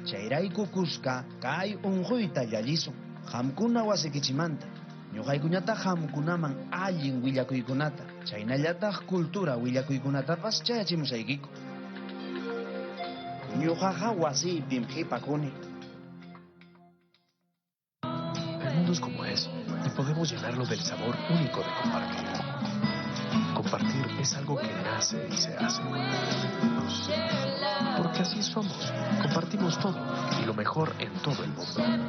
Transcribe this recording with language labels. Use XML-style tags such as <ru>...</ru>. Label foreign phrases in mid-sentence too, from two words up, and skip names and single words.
<qu>Chayrayku Kuska, Kay Unjuita Yallisun. Hamkuna Wasikichimanta. Ñuqaykuñata hamkunaman allin willakuykunata. Chaynallataq cultura willakuykunatapas chayachimusaykiku. Ñuqaqa wasiypim qhipakuni.</qu> <es>El mundo es como es y podemos llenarlo del sabor único de compartir. Compartir es algo que nace y se hace. Porque así somos. Compartimos todo y lo mejor en todo el mundo.</es>